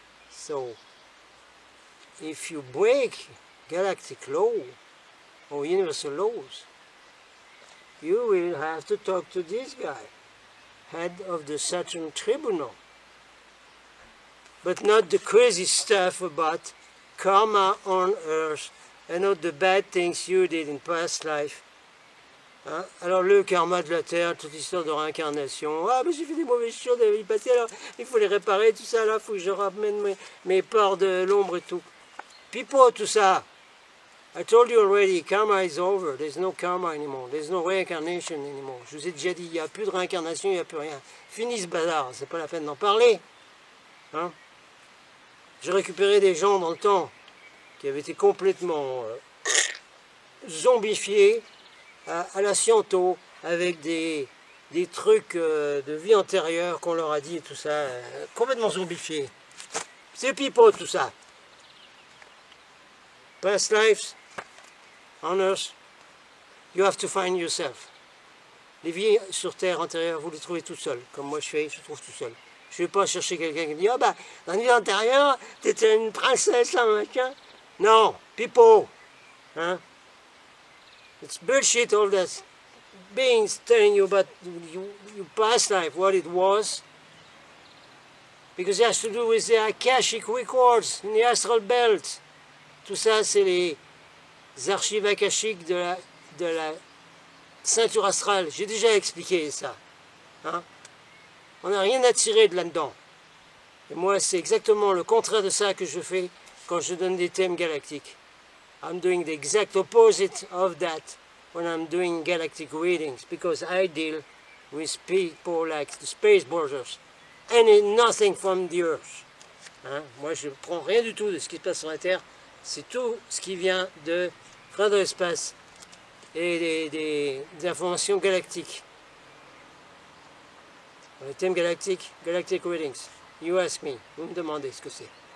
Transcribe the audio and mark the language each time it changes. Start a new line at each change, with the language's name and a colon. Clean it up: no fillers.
English: So if you break galactic law or universal laws, you will have to talk to this guy, head of the Saturn Tribunal. But not the crazy stuff about karma on Earth and not the bad things you did in past life. Hein?
French: Alors le karma de la Terre, toute histoire de réincarnation. Ah mais j'ai fait des mauvaises choses dans la vie passée, alors il faut les réparer, tout ça, là, il faut que je ramène mes parts de l'ombre et tout. Pipo, tout ça.
English: I told you already, karma is over. There's no karma anymore. There's no reincarnation anymore.
French: Je vous ai déjà dit, il n'y a plus de réincarnation, il n'y a plus rien. Fini ce bazar, c'est pas la peine d'en parler. Hein? J'ai récupéré des gens dans le temps qui avaient été complètement zombifiés à la Sciento avec des trucs de vie antérieure qu'on leur a dit et tout ça, complètement zombifiés. C'est pipeau tout ça.
English: Past lives, on Earth, you have to find yourself.
French: Les vies sur Terre antérieures, vous les trouvez tout seul, comme moi je trouve tout seul. Je ne vais pas chercher quelqu'un qui me dit « Ah bah, dans une vie antérieure, t'étais une princesse, là, machin. » Non, pipeau. Hein?
English: It's bullshit, all that beings telling you about your past life, what it was. Because it has to do with the Akashic records in the astral belt.
French: Tout ça, c'est les archives akashiques de la ceinture astrale. J'ai déjà expliqué ça. Hein? On n'a rien à tirer de là-dedans. Et moi, c'est exactement le contraire de ça que je fais quand je donne des thèmes galactiques.
English: I'm doing the exact opposite of that when I'm doing galactic readings, because I deal with people like the Space Borders and nothing from the Earth. Hein?
French: Moi, je ne prends rien du tout de ce qui se passe sur la Terre. C'est tout ce qui vient de l'espace et des informations galactiques. Le thème galactique,
English: Galactic Readings. You ask me,
French: vous me demandez ce que c'est.